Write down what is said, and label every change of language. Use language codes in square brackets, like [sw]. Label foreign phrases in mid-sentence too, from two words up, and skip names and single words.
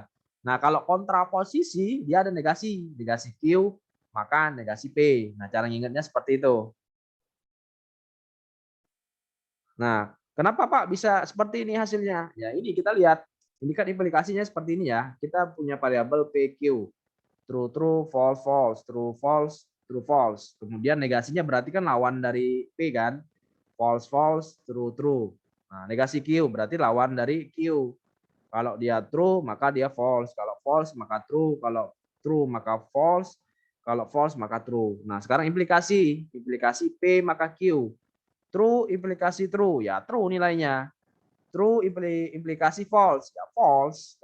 [id] Nah, kalau kontraposisi, dia ada negasi. Negasi Q, maka negasi P. Nah, cara ngingetnya seperti itu. Nah, kenapa Pak bisa seperti ini hasilnya? Ya, ini kita lihat. Ini kan implikasinya seperti ini ya. Kita punya variabel PQ. [en] True, true, false, false. True, false, true, false. [id] Kemudian negasinya berarti kan lawan dari P kan. [en] False, false, true, true. [id] Nah, negasi Q berarti lawan dari Q. Kalau dia true, maka dia false. Kalau false, maka true. Kalau true, maka false. Kalau false, maka true. Nah, sekarang implikasi. Implikasi P, maka Q. True, implikasi true. Ya, true nilainya. True, implikasi false. Ya, false.